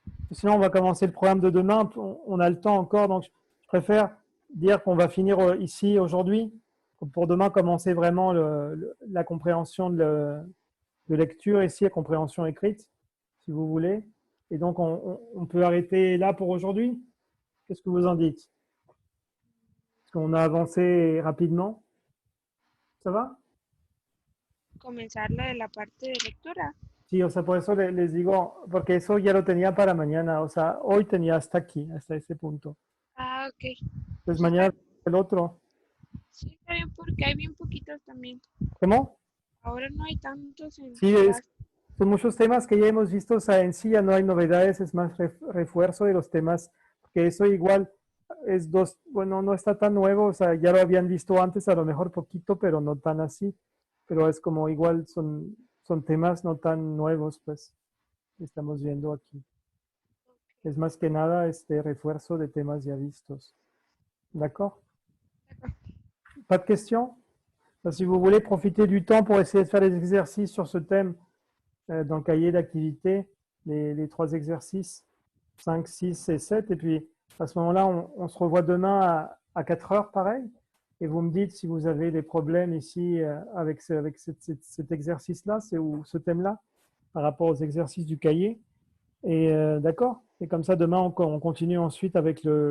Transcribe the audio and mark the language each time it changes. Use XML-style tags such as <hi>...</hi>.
<fr>Sinon, on va commencer le programme de demain. On a le temps encore, donc je préfère dire qu'on va finir ici aujourd'hui pour demain commencer vraiment la compréhension de lecture ici, la compréhension écrite, si vous voulez. Et donc, on peut arrêter là pour aujourd'hui. Qu'est-ce que vous en dites? Parce qu'on a avancé rapidement. Ça va?</fr> <es>Comenzar lo de la parte de lectura. Sí, o sea, por eso les digo, porque eso ya lo tenía para mañana, o sea, hoy tenía hasta aquí, hasta ese punto. Ah, ok. Pues Sí, está, mañana el otro. sí, está bien porque hay bien poquitos también. ¿Cómo? Ahora no hay tantos en Sí, clase. son muchos temas que ya hemos visto, o sea, en sí ya no hay novedades, es más refuerzo de los temas, que eso igual es dos, bueno, no está tan nuevo, o sea, ya lo habían visto antes, a lo mejor poquito, pero no tan así, pero es como igual son temas no tan nuevos, pues, que estamos viendo aquí. Es más que nada este refuerzo de temas ya vistos.</es> <fr>D'accord? Pas de questions? Si vous voulez profiter du temps pour essayer de faire des exercices sur ce thème dans le cahier d'activité, les 3 exercices, 5, 6 et 7, et puis à ce moment-là, on se revoit demain à 4 heures, pareil, et vous me dites si vous avez des problèmes ici avec cet exercice-là, ou ce thème-là, par rapport aux exercices du cahier. Et d'accord? Et comme ça, demain, on continue ensuite avec</fr>